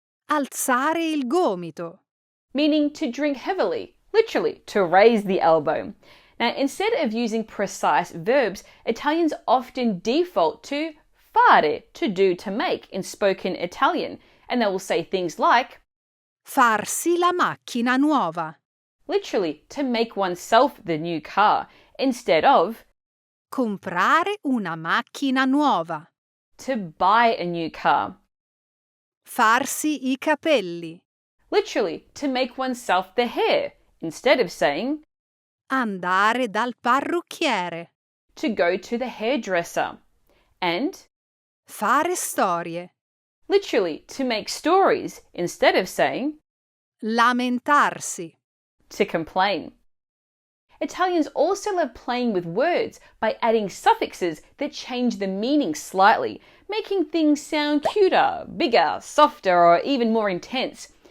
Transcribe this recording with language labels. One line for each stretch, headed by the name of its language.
Italian: Alzare il gomito.
English: meaning to drink heavily, literally to raise the elbow. Now, instead of using precise verbs, Italians often default to fare, to do, to make in spoken Italian, and they will say things like,
Italian: Farsi la macchina nuova.
English: literally to make oneself the new car, instead of
Italian: Comprare una macchina nuova.
English: to buy a new car,
Italian: Farsi i capelli.
English: literally to make oneself the hair, instead of saying
Italian: Andare dal parrucchiere.
English: to go to the hairdresser, and
Italian: Fare storie.
English: literally to make stories, instead of saying
Italian: Lamentarsi.
English: to complain. Italians also love playing with words by adding suffixes that change the meaning slightly, making things sound cuter, bigger, softer, or even more intense.